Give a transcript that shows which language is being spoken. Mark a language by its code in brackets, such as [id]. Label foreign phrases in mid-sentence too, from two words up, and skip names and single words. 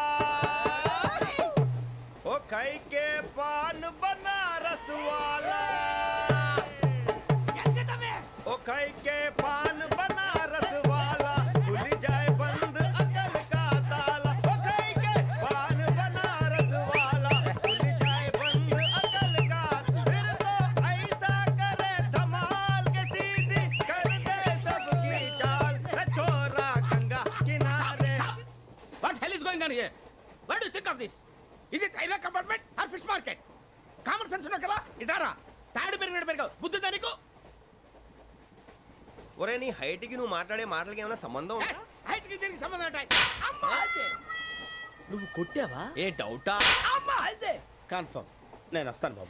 [hi] ओ खाई के पान बनारस वाला ओ खाई के पान बनारस वाला खुल जाए बंद अकल का ताला ओ खाई के पान बनारस वाला खुल जाए बंद अकल का फिर तो ऐसा करे धमाल के सीधी कर दे सबकी चाल छोरा गंगा किनारे [en] What hell is going on here what do you think of this is it railway compartment or fish market common sense [te] ఉన్న కదా ఇటారా తాడు పెరిగావు బుద్ధి దానికి ఒరే నీ హైట్ కి నువ్వు మాట్లాడే మాటలకి ఏమైనా సంబంధం ఉందా హైట్ కి దీనికి సంబంధం ఉంటాయి అమ్మా అదే నువ్వు కొట్టావా ఏ డౌటా అమ్మా అదే కన్ఫర్మ్ నేను వస్తాను బాబు